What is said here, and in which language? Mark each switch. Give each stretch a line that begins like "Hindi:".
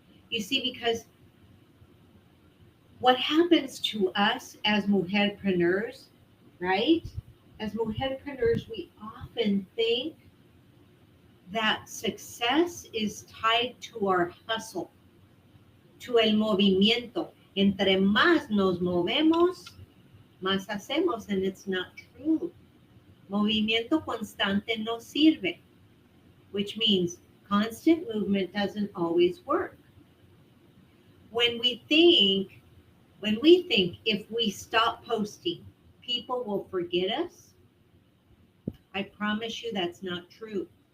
English: You see, because what happens to us as mujerpreneurs, right? As mujerpreneurs, we often think that success is tied to our hustle, to
Spanish: el movimiento. Entre más nos movemos, más hacemos,
English: and it's not true.
Spanish: Movimiento constante no sirve,
English: which means constant movement doesn't always work. When we think if we stop posting, people will forget us, I promise you that's not true.